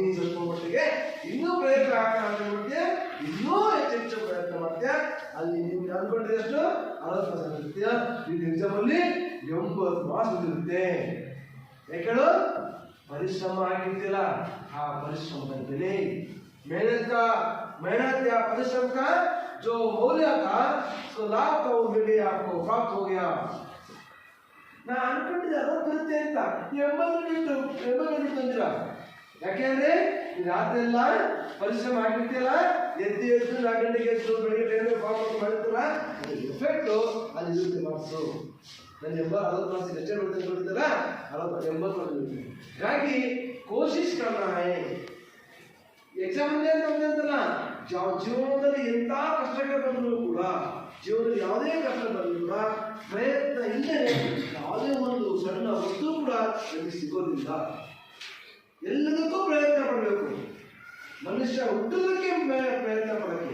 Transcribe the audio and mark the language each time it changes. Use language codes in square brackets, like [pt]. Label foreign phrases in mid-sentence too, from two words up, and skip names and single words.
[kn] ಸ್ವಲ್ಪ ಮಟ್ಟಿಗೆ ಇನ್ನೂ ಪ್ರಯತ್ನ ಹಾಕೋಣ ಅಂತ ಮಾಡ್ತೀಯ, ಇನ್ನೂ ಹೆಚ್ಚೆಚ್ಚು ಪ್ರಯತ್ನ ಮಾಡ್ತೀಯ. ಅಲ್ಲಿ ನೀವು ಅನ್ಕೊಂಡಿದ್ದಷ್ಟು 60% ಇರ್ತೀಯ. ಈ ಎಕ್ಸಾಮ್ ಅಲ್ಲಿ 80 ಮಾರ್ಕ್ಸ್ ಬಂದಿರುತ್ತೆ. ಯಾಕೇಳು ಪರಿಶ್ರಮ ಆಗಿರ್ತಿಲ್ಲ, ಆ ಪರಿಶ್ರಮದ ಬೆಲೆ [hi] मेहनत या परिश्रम का जो मौल्य था सो लाभ का वो मिले आपको प्राप्त हो गया. [kn] ನಾ ಅನ್ಕೊಂಡಿದ್ದೆ 60 ಬರುತ್ತೆ ಅಂತ, 80 ಬಂದಿರ. ಯಾಕೆಂದ್ರೆ ರಾತ್ರಿ ಎಲ್ಲ ಪರಿಶ್ರಮ ಆಗಿರ್ತಿಲ್ಲ, ಎದ್ದು 4 ಗಂಟೆಗೆ ಎದ್ದು ಬೆಳಿಗ್ಗೆ ಟೈಮ್ ಫಾರ್ಮ್ ಮಾಡಿರ್ತಿಲ್ಲ, ಎಫೆಕ್ಟ್ ಅಲ್ಲಿ ಇರುತ್ತೆ. ಮಾರ್ಕ್ಸು ನಾನು 60 ಮಾರ್ಕ್ಸ್ ಎಷ್ಟೇ ಬರುತ್ತೆ ನೋಡಿದ್ದಲ್ಲ, 80 ಬಂದಿರುತ್ತೆ. [hi] ಹಾಗಾಗಿ कोशिश करना है. [kn] ಎಕ್ಸಾಮ್ ಅಂತಲ್ಲ, ಜೀವನದಲ್ಲಿ ಎಂಥ ಕಷ್ಟಗಳು ಬಂದರೂ ಕೂಡ, ಜೀವನದಲ್ಲಿ ಯಾವುದೇ ಕಷ್ಟ ಬಂದರೂ ಕೂಡ ಪ್ರಯತ್ನ ಇಲ್ಲದೆ ಯಾವುದೇ ಒಂದು ಸಣ್ಣ ವಸ್ತು ಕೂಡ ನಮಗೆ ಸಿಗೋದಿಲ್ಲ. ಎಲ್ಲದಕ್ಕೂ ಪ್ರಯತ್ನ ಪಡಬೇಕು. ಮನುಷ್ಯ ಹುಟ್ಟೋದಕ್ಕೆ ಪ್ರಯತ್ನ ಪಡಬೇಕು.